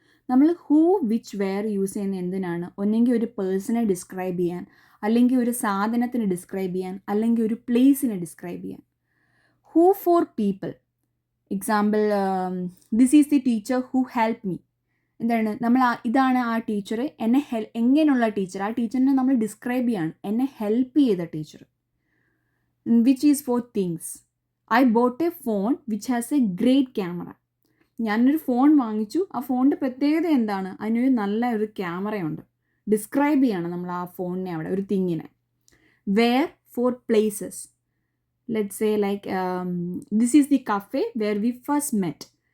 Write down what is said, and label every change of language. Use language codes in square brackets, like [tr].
[ml] നമ്മൾ who, which, wear use ചെയ്യുന്ന എന്തിനാണ്, ഒന്നെങ്കിൽ ഒരു പേഴ്സണെ ഡിസ്ക്രൈബ് ചെയ്യാൻ, അല്ലെങ്കിൽ ഒരു സാധനത്തിന് ഡിസ്ക്രൈബ് ചെയ്യാൻ, അല്ലെങ്കിൽ ഒരു പ്ലേസിനെ ഡിസ്ക്രൈബ് ചെയ്യാൻ. [en] Who for people. Example, this is the teacher who help me. [ml] എന്താണ്, നമ്മൾ ഇതാണ് ആ ടീച്ചർ, എന്നെ എങ്ങനെയുള്ള ടീച്ചർ, ആ ടീച്ചറിനെ നമ്മൾ ഡിസ്ക്രൈബ് ചെയ്യാണ്, എന്നെ ഹെൽപ്പ് ചെയ്ത teacher. [en] Which is for things. I bought a phone which has a great camera. [ml] ഞാനൊരു ഫോൺ വാങ്ങിച്ചു, ആ ഫോണിൻ്റെ പ്രത്യേകത എന്താണ്, അതിനൊരു നല്ല ഒരു ക്യാമറയുണ്ട്. ഡിസ്ക്രൈബ് ചെയ്യാണ് നമ്മൾ ആ ഫോണിനെ, അവിടെ ഒരു തിങ്ങിനെ. [en] Where for places. Let's say like this is the cafe where we first met.